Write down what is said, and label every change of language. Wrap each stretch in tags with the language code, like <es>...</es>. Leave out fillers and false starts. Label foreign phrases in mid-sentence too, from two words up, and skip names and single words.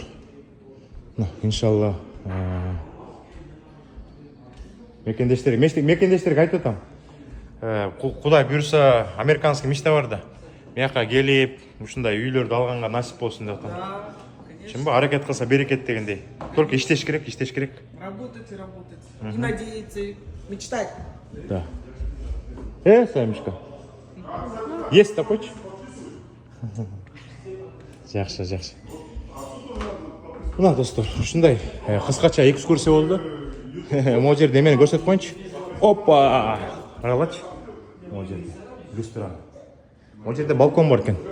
<ky>Мына иншалла мекендештерге айтып атам. Кудай буйрса,</ky> <ru>американский мечта</ru> <ky>бар да. Мыякка келип, ушундай үйлөрдү алганга насип болсун деп атам. Чынбы, аракет кылса берекет дегендей. Только иштеш керек.</ky> <ru>Работать. И надеяться, и мечтать. Да. Салимушка. Есть такой?</ru> <ky>Жакшы. Мына достор, ушундай кыскача экскурсия болду. Могу жерде эмени көрсөтүп коеюнчу. Опа! Карагылачы. Могу жерде люстра. Могу жерде балкон бар экен.</ky>